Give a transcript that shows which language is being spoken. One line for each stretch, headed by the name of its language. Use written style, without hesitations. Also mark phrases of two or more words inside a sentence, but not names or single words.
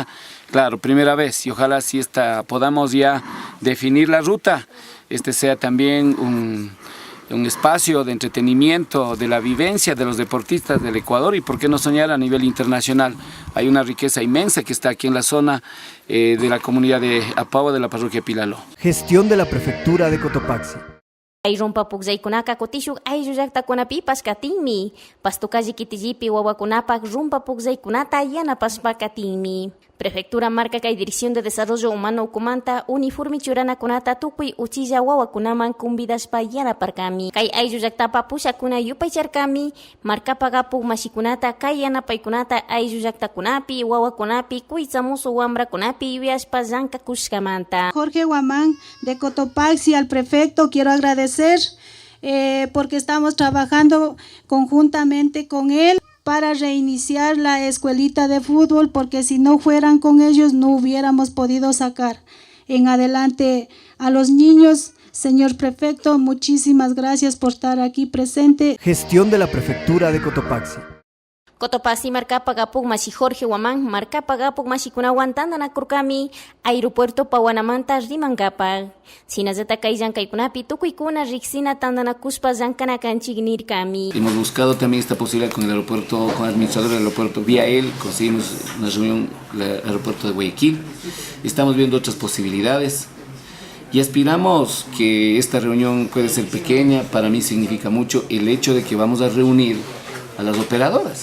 Spanish: Claro, primera vez, y ojalá si podamos ya definir la ruta, sea también un espacio de entretenimiento, de la vivencia de los deportistas del Ecuador, y por qué no soñar a nivel internacional. Hay una riqueza inmensa que está aquí en la zona de la comunidad de Apawa de la parroquia Pilaló. Gestión de la Prefectura de Cotopaxi.
Quechua: Ay rumpa pukzaykunaka kutishuk ayllu llaqtakunapi paskatinmi. Pastukaji kitillipi wawakunapak rumpa pukzaykunata yanapaspa katinmi. Prefectura marca kay Dirección de Desarrollo Humano ukumanta uniforme churanakunata tukuy uchilla wawakunaman kumbidashpa yanaparkami. Kay ayllu llaqtapa pushakuna yupaycharkami, marcapa gapuk mashikunata kay yanapaykunata ayllu llaqtakunapi, wawakunapi, kuytsamusu wambrakunapi yuyashpa llankakushkamanta.
Spanish: Jorge Guamán de Cotopaxi, al prefecto quiero agradecer porque estamos trabajando conjuntamente con él para reiniciar la escuelita de fútbol, porque si no fueran con ellos no hubiéramos podido sacar en adelante a los niños. Señor prefecto, muchísimas gracias por estar aquí presente. Gestión de la Prefectura de Cotopaxi.
Quechua: Cotopaxi marcapa gapuk mashi Jorge Guamán, marcapa gapuk mashi kunawan tandana kurkami, aeropuerto Pawanamanta rimankapak. Sinazata kayjan kaykunapi tukuykuna riksina tandana kuspa zankana kanchik nirkami.
Spanish: Hemos buscado también esta posibilidad con el aeropuerto, con el administrador del aeropuerto, vía él, conseguimos una reunión en el aeropuerto de Guayaquil. Estamos viendo otras posibilidades y aspiramos que esta reunión puede ser pequeña. Para mí significa mucho el hecho de que vamos a reunir a las operadoras.